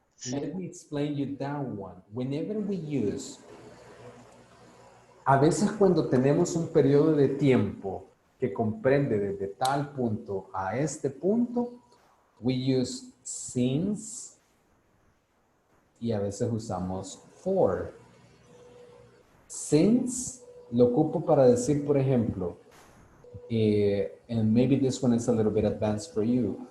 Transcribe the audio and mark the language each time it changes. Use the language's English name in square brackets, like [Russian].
[English] Let me explain you that one. Whenever we use, [Spanish] a veces cuando tenemos un periodo de tiempo que comprende desde tal punto a este punto, [English] we use since [Spanish] y a veces usamos for. Since lo ocupo para decir, por ejemplo, [English] And maybe this one is a little bit advanced for you.